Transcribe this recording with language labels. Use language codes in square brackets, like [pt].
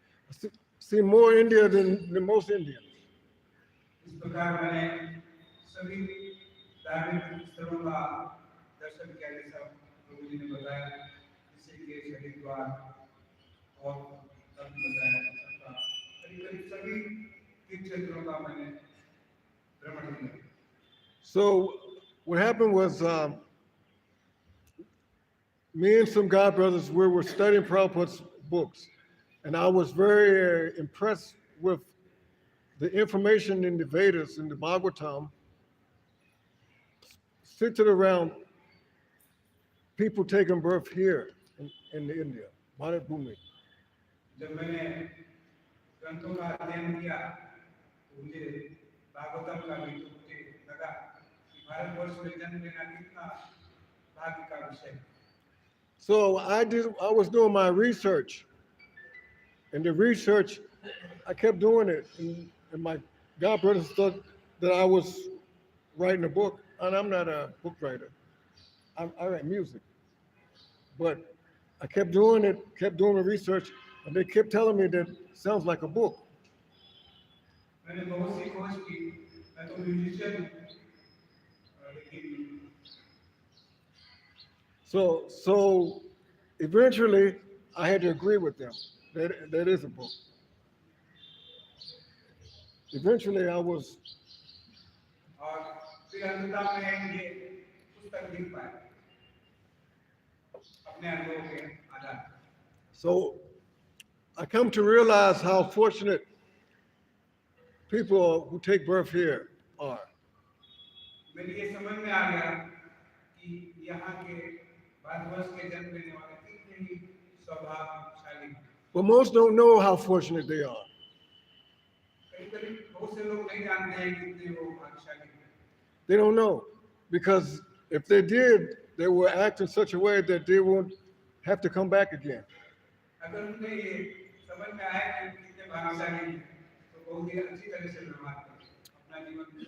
[en] I see more India than most Indians. [hi] इस प्रकार मैंने सभी धार्मिक स्थलों का दर्शन किया जैसा प्रभु जी ने बताया ऋषिकेश हरिद्वार और तब बताया सबका करीब सभी तीर्थ क्षेत्रों का मैंने भ्रमण किया [en] So what happened was me and some God brothers, we were studying Prabhupada's books, and I was very impressed with the information in the Vedas and the Bhagavatam centered around people taking birth here in India, Bharat Bhumi. [hi] जब मैंने ग्रंथों का अध्ययन किया तो मुझे भागवतम का भी तो मुझे लगा कि भारतवर्ष में जन्म लेना कितना भाग्य का विषय है [en] So I was doing my research, and the research, I kept doing it, and my God brothers thought that I was writing a book, and I'm not a book writer. I write music, but I kept doing it, kept doing the research, and they kept telling me that it sounds like a book. [hi] मैंने बहुत सी खोज की मैं तो musician हूँ लेकिन [en] So eventually, I had to agree with them that that is a book. Eventually, I was [hi] और फिर अंततः मैं ये पुस्तक लिख पाया अपने अनुभव के आधार पर [en] So I come to realize how fortunate people who take birth here are. [hi] मेरे ये समझ में आ गया कि यहाँ के भारतवर्ष के जन्म लेने वाले कितने ही सौभाग्यशाली हैं [en] But most don't know how fortunate they are. [hi] करीब बहुत से लोग नहीं जानते हैं कितने वो भाग्यशाली हैं [en] They don't know because if they did, they will act in such a way that they won't have to come back again. [hi] अगर उन्हें ये समझ में आए कि कितने भाग्यशाली हैं तो बहुत ही अच्छी तरह से व्यवहार करें अपना जीवन